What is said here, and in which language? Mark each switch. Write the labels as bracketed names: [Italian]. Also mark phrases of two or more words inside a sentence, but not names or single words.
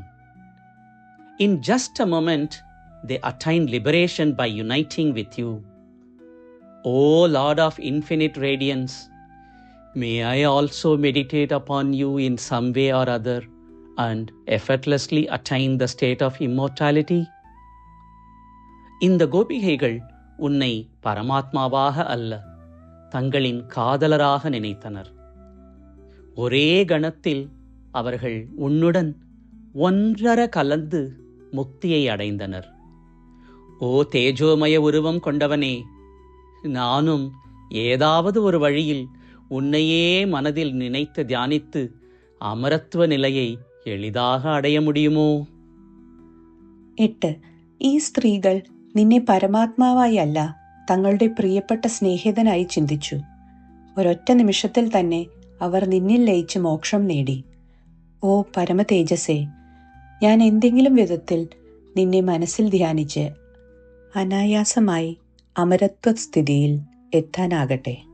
[English] In just a moment, they attained liberation by uniting with you. O Lord of infinite radiance, may I also meditate upon you in some way or other and effortlessly attain the state of immortality? [Tamil] இந்த கோபிகைகள் உன்னை பரமாத்மாவாக அல்ல, தங்களின் காதலராக நினைத்தனர். ஒரே கணத்தில் அவர்கள் உன்னுடன் ஒன்றர கலந்து முக்தியை அடைந்தனர். ஓ தேஜோமய உருவம் கொண்டவனே, நானும் ஏதாவது ஒரு வழியில் உன்னையே மனதில் நினைத்து தியானித்து அமரத்துவ நிலையை எளிதாக அடைய முடியுமோ? 8. [Malayalam] ഈ സ്ത്രീകൾ നിന്നെ പരമാത്മാവായി അല്ല, തങ്ങളുടെ പ്രിയപ്പെട്ട സ്നേഹിതനായി ചിന്തിച്ചു. ഒരൊറ്റ നിമിഷത്തിൽ തന്നെ അവർ നിന്നിൽ ലയിച്ച് മോക്ഷം നേടി. ഓ പരമതേജസ്സേ, ഞാൻ എന്തെങ്കിലും വിധത്തിൽ നിന്നെ മനസ്സിൽ ധ്യാനിച്ച് അനായാസമായി അമരത്വസ്ഥിതിയിൽ എത്താനാകട്ടെ.